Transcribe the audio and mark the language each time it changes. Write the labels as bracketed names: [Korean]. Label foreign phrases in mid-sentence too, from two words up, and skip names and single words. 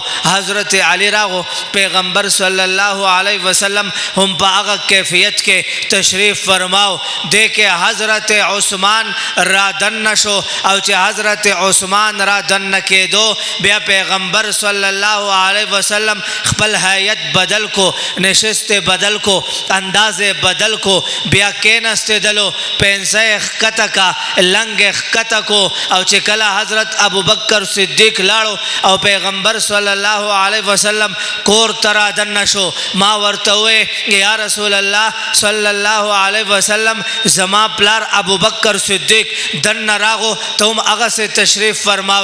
[Pashto] حضرت علی راغو، پیغمبر [Arabic] صلی الله علیه وسلم [Pashto] هم په هغه کیفیت کې تشریف فرماو. دې کې حضرت عثمان را دن شو او چې حضرت عثمان را دن کېدو بیا پیغمبر [Arabic] صلی الله علیه وسلم [Pashto] خپل حیت بدل کو، نشست بدل کو، انداز بدل کو، بیا کېناستېدلو، پنسه ښکته کا، لنګ ښکته کو او چې کله حضرت ابو بکر صدیق لاړو او پیغمبر [Arabic] صلی الله علیه وسلم [Pashto] کور ته را دننه شو، ما ورته وویې [Arabic] یا رسول الله صلی الله علیه وسلم [Pashto] زما پلار ابو بکر صدیق دننه راغو، ته هم هغه سے تشریف فرماوئ.